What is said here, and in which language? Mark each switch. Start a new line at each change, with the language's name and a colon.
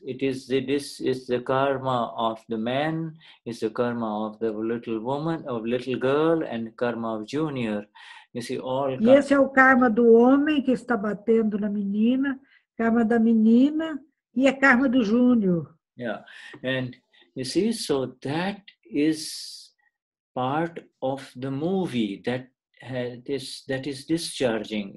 English: This is the karma of the man, is the karma of the little woman, of little girl, and karma of Junior. You see, all.
Portuguese: E esse é o karma do homem que está batendo na menina, karma da menina e é karma do Júnior.
English: Yeah, and you see, so that is part of the movie that is discharging.